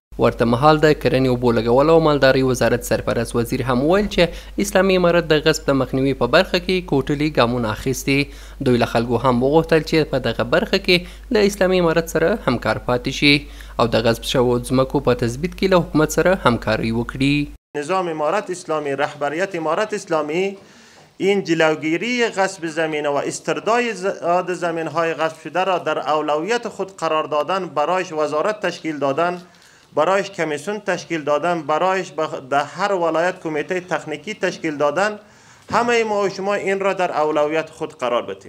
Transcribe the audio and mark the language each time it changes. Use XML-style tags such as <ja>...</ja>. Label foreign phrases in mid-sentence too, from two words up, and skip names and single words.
<ps>ورته مهال د کرنې اوبو لګولو او مالدارۍ وزارت سرپرست وزیر هم ویل چې اسلامي امارت د غصب د مخنیوي په برخه کې کوټلي ګامونه اخیستي. دوی له خلکو هم وغوښتل چې په دغه برخه کې له اسلامي امارت سره همکار پاتې شي او د غصب شویو ځمکو په تثبیت کې له حکومت سره همکاری وکړي.</ps> <fa>نظام امارت اسلامی، رهبریت امارت اسلامی این جلوگیری غصب زمین و استرداد زمین‌های غصب شده را در اولویت خود قرار دادن، برایش وزارت تشکیل دادن، برایش کمیسیون تشکیل دادن، برایش در هر ولایت کمیته تکنیکی تشکیل دادن، همه ما و شما این را در اولویت خود قرار بدیم.</fa>